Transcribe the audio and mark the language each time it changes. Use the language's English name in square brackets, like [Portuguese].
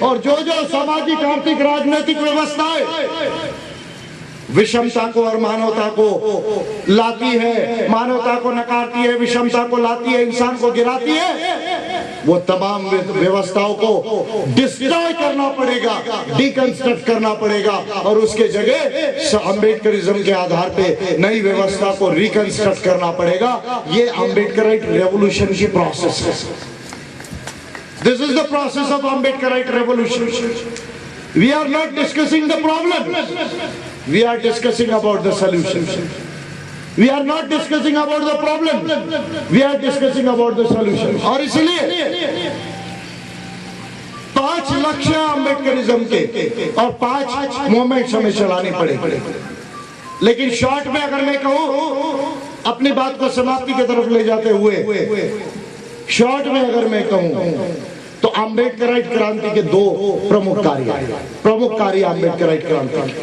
[Hindi] और जो जो सामाजिक, आर्थिक, राजनीतिक व्यवस्थाएं विषमता को और मानवता को लाती है, मानवता को नकारती है, विषमता को लाती है, इंसान को गिराती है, वो तमाम व्यवस्थाओं को डिस्ट्रॉय करना पड़ेगा, डिकंस्ट्रक्ट करना पड़ेगा और उसके जगह अम्बेडकरिज्म के आधार पे नई व्यवस्था को रिकंस्ट्रक्ट करना पड़ेगा। ये अम्बेडकराइट रेवोल्यूशन की प्रोसेस है। [English] This is the process of Ambedkarite revolution. We are not discussing the problem. We are discussing about the solution. We are not discussing about the problem. We are discussing about the solution. [Hindi] और इसलिए 5 लक्ष्य अम्बेडकरिज्म के और 5 movements हमें चलानी पड़ेगी। लेकिन short में अगर मैं कहूं, अपनी बात को समाप्ति की तरफ ले जाते हुए शॉर्ट में अगर मैं कहूं तो अम्बेडकराइट क्रांति के 2 प्रमुख कार्य अम्बेडकराइट क्रांति।